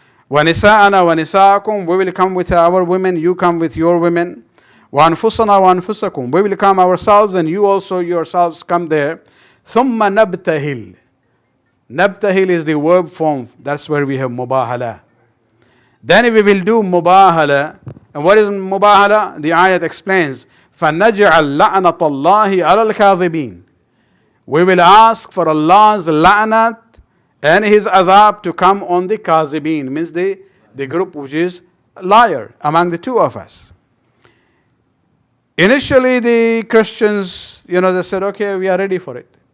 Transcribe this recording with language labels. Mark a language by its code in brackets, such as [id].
[ar] وَنِسَاءَنَا وَنِسَاءَكُمْ, [en] we will come with our women, you come with your women. [ar] وَأَنفُسَنَا وَأَنفُسَكُمْ, [en] we will come ourselves and you also yourselves come there. [ar] ثُمَّ نَبْتَهِلْ. [en] Nabtahil is the verb form, that's where we have mubahala. Then we will do mubahala. And what is mubahala? The ayat explains, [ar] فَنَجْعَلْ لَعْنَةَ اللَّهِ عَلَى الْكَاذِبِينَ. [en] We will ask for Allah's la'nat and his azab to come on the kazibin, means the group which is liar among the two of us. Initially the Christians, they said, okay, we are ready for it.